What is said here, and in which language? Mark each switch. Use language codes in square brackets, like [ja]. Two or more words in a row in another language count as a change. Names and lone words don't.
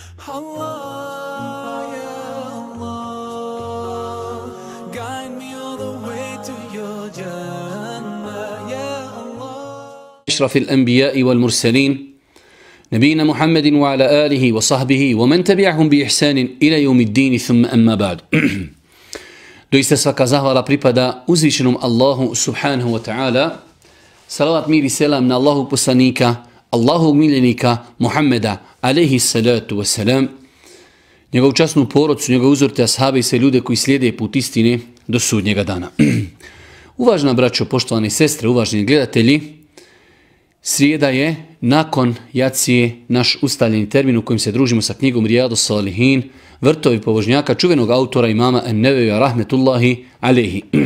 [ar] الله، يا الله, [en] guide me all the way to your Jannah, [ar] يا الله. أشرف الأنبياء والمرسلين نبينا محمد وعلى آله وصحبه ومن تبعهم بإحسان إلى يوم الدين ثم أما بعد. [bs] Doista svaka zahvala pripada uzvišenom Allahu [ar] سبحانه وتعالى. [bs] Salavat mir i selam na Allahu poslanika, Allahog miljenika Muhammeda [ar] عليه الصلاة والسلام, [bs] njegovu časnu porodcu, njegove uzorite ashabe i sve ljude koji slijede put istine do sudnjega dana. Uvažena braćo, poštovane sestre, uvaženi gledatelji, srijeda je nakon jacije naš ustaljeni termin u kojem se družimo sa knjigom Rijadu Salihin, vrtovi pobožnjaka, čuvenog autora imama Ennevevija [ar] رحمة الله عليه.